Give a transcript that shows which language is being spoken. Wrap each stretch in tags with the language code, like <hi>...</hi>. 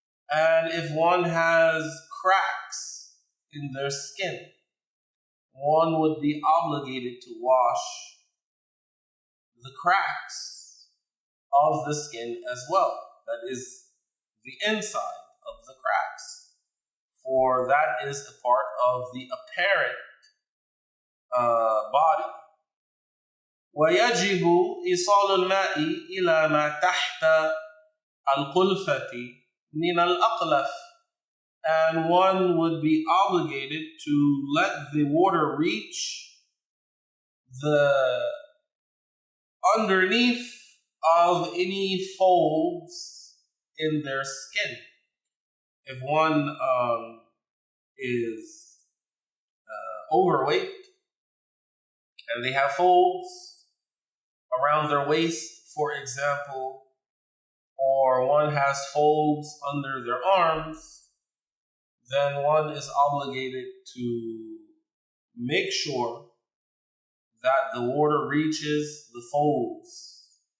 <en>And if one has cracks in their skin, one would be obligated to wash the cracks of the skin as well. That is the inside of the cracks, for that is a part of the apparent body.</en> <ar>ويجب إيصال الماء إلى ما تحت القلفة من الأقلف.</ar> <en>And one would be obligated to let the water reach the underneath of any folds in their skin. If one is overweight and they have folds around their waist, for example, or one has folds under their arms, then one is obligated to make sure that the water reaches the folds,</en>